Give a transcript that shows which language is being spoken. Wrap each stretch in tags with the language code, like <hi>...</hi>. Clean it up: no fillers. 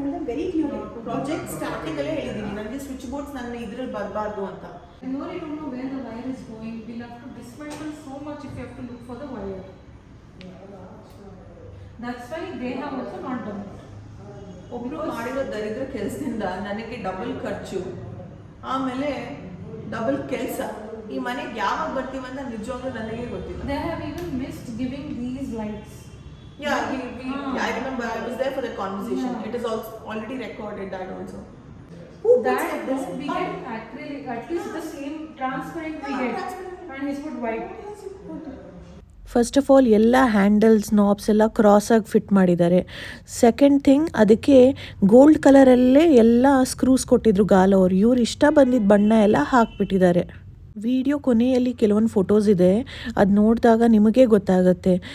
<en>very clear</en> <kn>project starting ಅಲ್ಲೇ ಹೇಳಿದ್ದೀನಿ, ನನಗೆ ಸ್ವಿಚ್ ಬೋರ್ಡ್ಸ್ ನನ್ನ ಇದ್ರಲ್ಲಿ ಬರಬಾರ್ದು ಅಂತ.</kn> <en>No, I don't know where the wire is going. We'll have to dismantle so much if you have to look for the wire. That's why they have also not done it.</en> <kn>ಒಬ್ರು ಮಾಡಿರೋ ದರಿದ್ರ ಕೆಲಸದಿಂದ ನನಗೆ double ಖರ್ಚು, ಆಮೇಲೆ double ಕೆಲಸ. ಈ ಮನೆಗೆ ಯಾವಾಗ ಬರ್ತೀವಂತ ನಿಜವಾಗ್ಲೂ ನನಗೆ ಗೊತ್ತಿಲ್ಲ.</kn> <en>They have even missed giving these lights. Yeah, I remember I was there for the conversation. Yeah. It is also already recorded that also. That we get acrylic, at least the same transparent we get, and he's put white. First of all</en> <kn>ಎಲ್ಲ handles knobs ಎಲ್ಲ ಕ್ರಾಸಾಗಿ fit ಮಾಡಿದ್ದಾರೆ.</kn> <en>second thing,</en> <kn>ಅದಕ್ಕೆ gold ಕಲರಲ್ಲೇ ಎಲ್ಲ screws ಕೊಟ್ಟಿದ್ರು ಗಾಲವ್ರು. ಇವ್ರು ಇಷ್ಟ ಬಂದಿದ್ದ ಬಣ್ಣ ಎಲ್ಲ ಹಾಕ್ಬಿಟ್ಟಿದ್ದಾರೆ. ವಿಡಿಯೋ ಕೊನೆಯಲ್ಲಿ ಕೆಲವೊಂದು ಫೋಟೋಸ್ ಇದೆ, ಅದು ನೋಡಿದಾಗ ನಿಮಗೆ ಗೊತ್ತಾಗುತ್ತೆ.</kn>